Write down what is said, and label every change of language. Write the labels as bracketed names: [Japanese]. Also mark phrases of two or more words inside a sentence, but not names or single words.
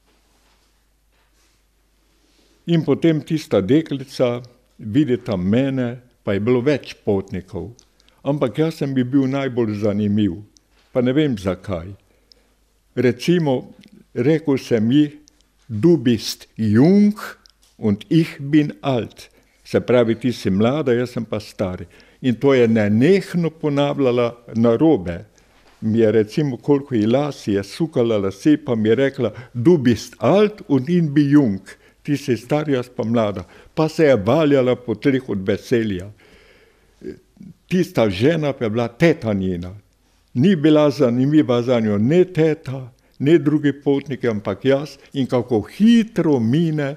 [Slovenian] In potem tista deklica vidi tam mene, pa je bilo več potnikov. Ampak jaz sem bil najbolj zanimiv, pa ne vem zakaj. Recimo, rekel sem ji, [German] du bist jung und ich bin alt. [Slovenian] Se pravi, ti si mlada, jaz sem pa star. In to je nenehno ponavljala narobe. mi je recimo, koliko ji las je sukala lase, pa mi je rekla, [German] du bist alt und ich bin jung, [Slovenian] ti si star, jaz pa mlada. Pa se je valjala po tleh od veselja. Tista žena pa je bila teta njena. Ni bila zanimiva za njo ne teta, ne drugi potniki, ampak jaz, in kako hitro mine.